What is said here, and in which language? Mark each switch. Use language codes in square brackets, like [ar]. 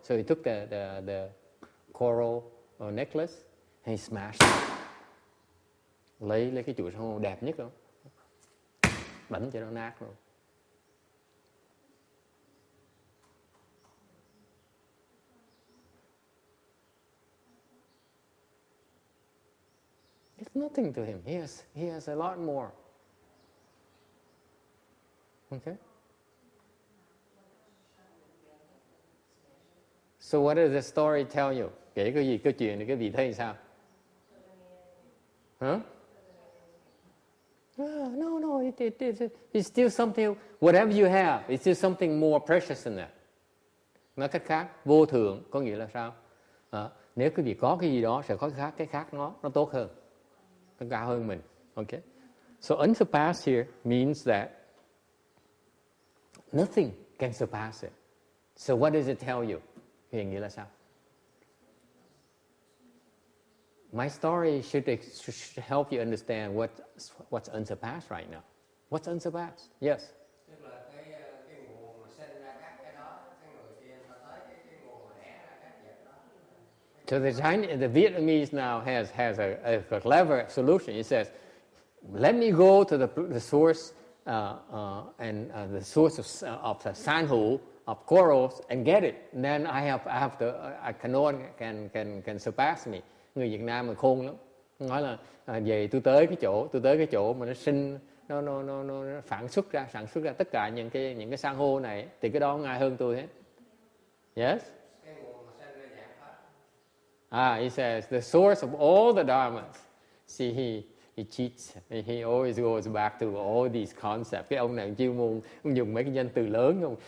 [en] So he took the coral necklace and he smashed it. [vi] Lấy cái chuỗi san hô đẹp nhất đó, đánh cho nó nát luôn. [en] It's nothing to him. He has a lot more. Okay? So what does the story tell you? [vi] Kể cái gì, câu chuyện này cái vị thấy sao? Huh? [en] No, it's still something, whatever you have, it's still something more precious than that. [vi] Nói cách khác, vô thượng có nghĩa là sao? Nếu quý vị có cái gì đó, sẽ có cái khác nó tốt hơn, nó cao hơn mình. [en] Okay? So unsurpassed here means that nothing can surpass it. So what does it tell you? [vi] Nghĩa là sao? [en] My story should help you understand what's unsurpassed right now. What's unsurpassed? Yes. [vi] Tức là cái nguồn mà sinh ra các cái đó, cái người kia ta tới cái nguồn mà đẻ ra các vật đó. [en] So the Vietnamese now has a clever solution. It says, let me go to the source and the source of the san hô, of corals, and get it. And then no one can surpass me. [vi] Người Việt Nam mà khôn lắm, nói là về tôi tới cái chỗ mà nó sinh, nó sản xuất ra tất cả những cái san hô này, thì cái đó không ai hơn tôi hết. [en] Yes. [vi] Cái nguồn mà sinh ra dạng pháp. [en] He says the source of all the dharmas. See, he cheats. He always goes back to all these concepts. [vi] Cái ông này chuyên môn ông dùng mấy cái danh từ lớn không?